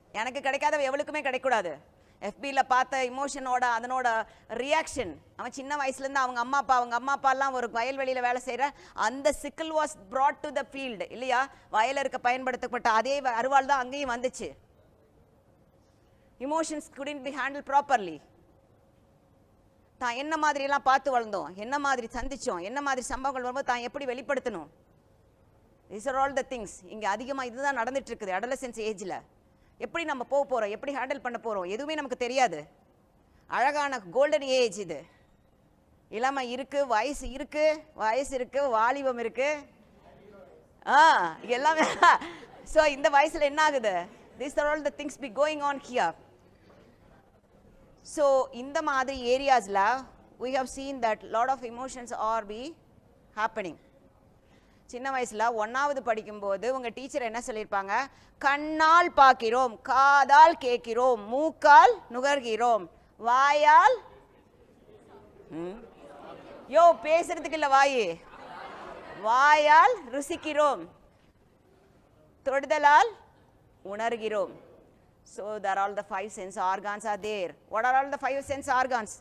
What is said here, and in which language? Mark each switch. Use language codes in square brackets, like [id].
[ta] எனக்கு கிடைக்காத எவளுக்குமே கிடைக்கூடாது. எஃபியில் பார்த்த இமோஷனோட அதனோட ரியாக்ஷன். அவன் சின்ன வயசுலேருந்து அவங்க அம்மா அப்பாலாம் ஒரு வயல்வெளியில் வேலை செய்கிற அந்த சிக்கல் [en] was brought to the field [ta] இல்லையா? வயலில் இருக்க பயன்படுத்தப்பட்ட அதே அருவாள் தான் அங்கேயும் வந்துச்சு. [en] Emotions couldn't be handled properly. [ta] தான் என்ன மாதிரியெல்லாம் பார்த்து வளர்ந்தோம், என்ன மாதிரி சந்தித்தோம், என்ன மாதிரி சம்பவங்கள் வரும்போது தான் எப்படி வெளிப்படுத்தணும், [en] these are all the things. [ta] இங்கே அதிகமாக இதுதான் நடந்துட்டு இருக்குது அடலசன்ஸ் ஏஜில். எப்படி நம்ம போக போகிறோம், எப்படி ஹேண்டில் பண்ண போகிறோம், எதுவுமே நமக்கு தெரியாது. அழகான கோல்டன் ஏஜ் இது. இளமை இருக்குது, வயசு இருக்குது, வாலிபம் இருக்குது, எல்லாமே. ஸோ இந்த வயசில் என்ன ஆகுது? [en] these are all the things be going on here. So [ta] இந்த மாதிரி ஏரியாஸில் [en] we have seen that lot of emotions are be happening. [ta] சின்ன வயசில் 1வது படிக்கும்போது உங்கள் டீச்சர் என்ன சொல்லியிருப்பாங்க? கண்ணால் பார்க்கிறோம், காதால் கேட்கிறோம், மூக்கால் நுகர்கிறோம், வாயால் பேசுறதுக்கு இல்லை வாயால் ருசிக்கிறோம், தொடுதலால் உணர்கிறோம். [en] So there are all the 5 sense organs are there. What are all the 5 sense organs?